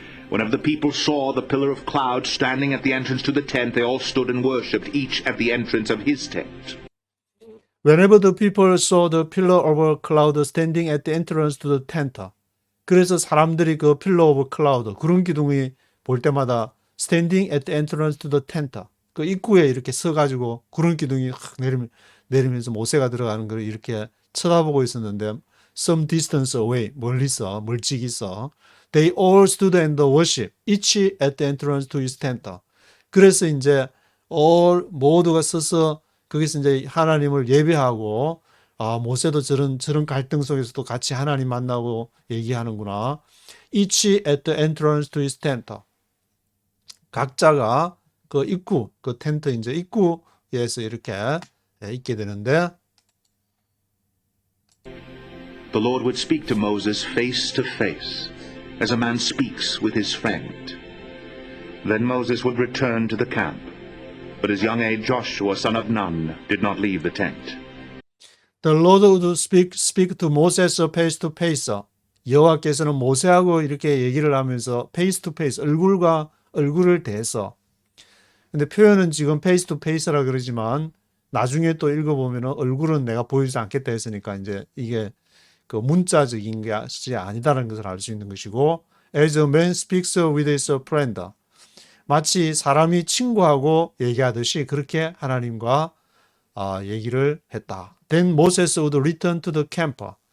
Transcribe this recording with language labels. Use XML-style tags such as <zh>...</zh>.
<en>Whenever the people saw the pillar of cloud standing at the entrance to the tent, they all stood and worshipped, each at the entrance of his tent. Whenever the people saw the pillar of a cloud standing at the entrance to the tent.</en> <ko>그래서 사람들이 그</ko> <en>pillar of cloud,</en> <ko>구름 기둥이 볼 때마다</ko> <en>standing at the entrance to the tent.</en> <ko>그 입구에 이렇게 서가지고 구름 기둥이 확 내리면서 모세가 들어가는 걸 이렇게 쳐다보고 있었는데</ko> <en>some distance away,</en> <ko>멀리서, 멀찍이서</ko> <en>they all stood and worship, each at the entrance to his tent.</en> <ko>그래서 이제 all 모두가 서서 거기서 이제 하나님을 예배하고 모세도 저런 갈등 속에서도 같이 하나님 만나고 얘기하는구나.</ko> <en>Each at the entrance to his tent.</en> <ko>각자가 그 입구, 그 텐트 이제 입구에서 이렇게 있게 되는데</ko> <en>The Lord would speak to Moses face to face, as a man speaks with his friend. Then Moses would return to the camp, but his young aide Joshua, son of Nun, did not leave the tent. The Lord would speak to Moses face to face.</en> <ko>여호와께서는 모세하고 이렇게 얘기를 하면서</ko> <en>face to face,</en> <ko>얼굴과 얼굴을 대서. 근데 표현은 지금</ko> <en>face to face</en> <ko>라 그러지만 나중에 또 읽어보면 얼굴은 내가 보이지 않겠다 했으니까 이제 이게 그 문자적인 것이 아니다라는 것을 알 수 있는 것이고</ko> <en>as a man speaks with his friend.</en> <ko>마치 사람이 친구하고 얘기하듯이 그렇게 하나님과 얘기를 했다.</ko> <en>Then Moses would return to the camp.</en>